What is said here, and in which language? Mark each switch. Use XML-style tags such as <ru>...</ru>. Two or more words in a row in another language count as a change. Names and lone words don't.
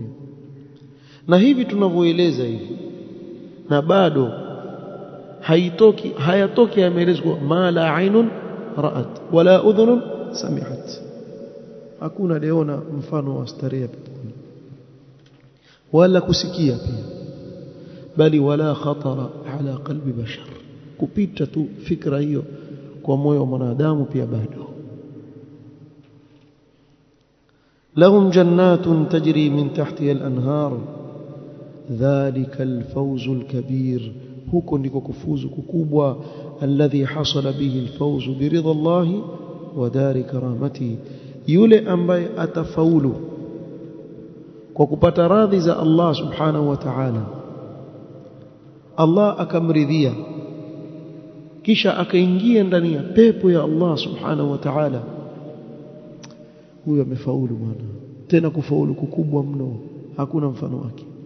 <sw>Na hivi tunavyoeleza hivi, na bado hayatoki yameelezwa</sw> <ar>ما لا عين رأت ولا أذن سمعت.</ar> <sw>Hakuna leona mfano wa starehe peponi, wala kusikia pia, bali</sw> <ar>ولا خطر على قلب بشر,</ar> <sw>kupita tu fikra hiyo kwa moyo wa mwanadamu pia bado.</sw> <ar>لهم جنات تجري من تحتها الأنهار ذلك الفوز الكبير,</ar> <sw>huko ndiko kufuzu kukubwa,</sw> <ar>الذي حصل به الفوز برضا الله ودار كرامته,</ar> <sw>yule ambaye atafaulu kwa kupata radhi za Allah</sw> <ar>سبحانه وتعالى,</ar> <sw>Allah akamridhia, kisha akaingia ndani ya pepo ya Allah</sw> <ar>سبحانه وتعالى,</ar> <sw>huyo amefaulu bwana, tena kufaulu kukubwa mno, hakuna mfano wake.</sw>